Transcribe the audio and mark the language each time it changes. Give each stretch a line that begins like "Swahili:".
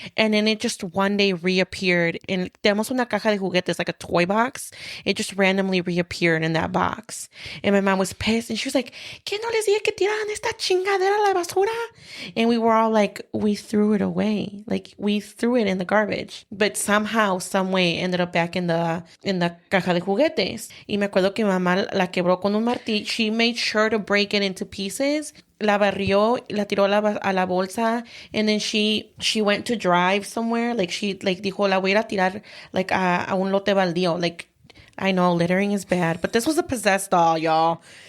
English: And then it just one day reappeared. And
Spanish: tenemos una caja de juguetes,
English: like a toy box. It just randomly reappeared in that box. And my mom was pissed. And she was like,
Spanish: ¿Qué no les dije que tiraran esta chingadera a la basura?
English: And we were all like, we threw it away. Like, we threw it in the garbage. But somehow, some way, ended up back in the
Spanish: caja de juguetes. Y me acuerdo que mamá la quebró con un martillo.
English: She made sure to break it into pieces.
Spanish: La barrió, la tiró a la bolsa.
English: And then she went to drive somewhere. Like, she, like,
Spanish: dijo, la voy a ir a tirar,
English: like,
Spanish: a un lote baldío.
English: Like, I know, littering is bad. But this was a possessed doll, y'all.